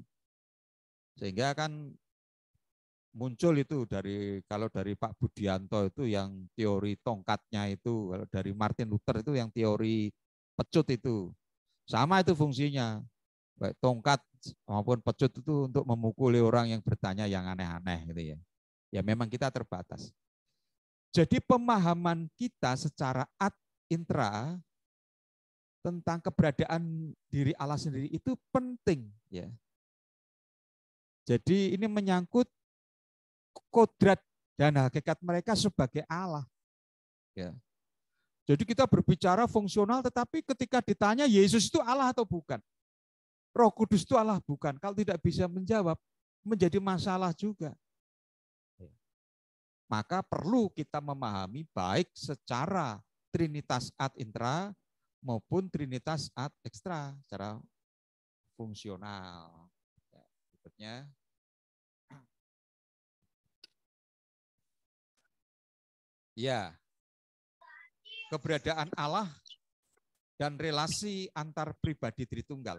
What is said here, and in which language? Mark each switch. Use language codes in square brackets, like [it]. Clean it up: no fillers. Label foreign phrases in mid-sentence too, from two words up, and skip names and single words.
[id] Sehingga kan muncul itu kalau dari Pak Budianto itu yang teori tongkatnya itu, kalau dari Martin Luther itu yang teori pecut itu. Sama itu fungsinya. Baik tongkat maupun pecut itu untuk memukuli orang yang bertanya yang aneh-aneh gitu ya. Ya memang kita terbatas. Jadi pemahaman kita secara [la] ad intra [id] tentang keberadaan diri Allah sendiri itu penting ya. Jadi ini menyangkut kodrat dan hakikat mereka sebagai Allah. Ya. Jadi kita berbicara fungsional, tetapi ketika ditanya Yesus itu Allah atau bukan, Roh Kudus itu Allah bukan, kalau tidak bisa menjawab, menjadi masalah juga. Maka perlu kita memahami baik secara trinitas [la] ad intra [id] maupun trinitas [la] ad extra, [id] secara fungsional. Ya, berikutnya. Ya, keberadaan Allah dan relasi antar pribadi Tritunggal.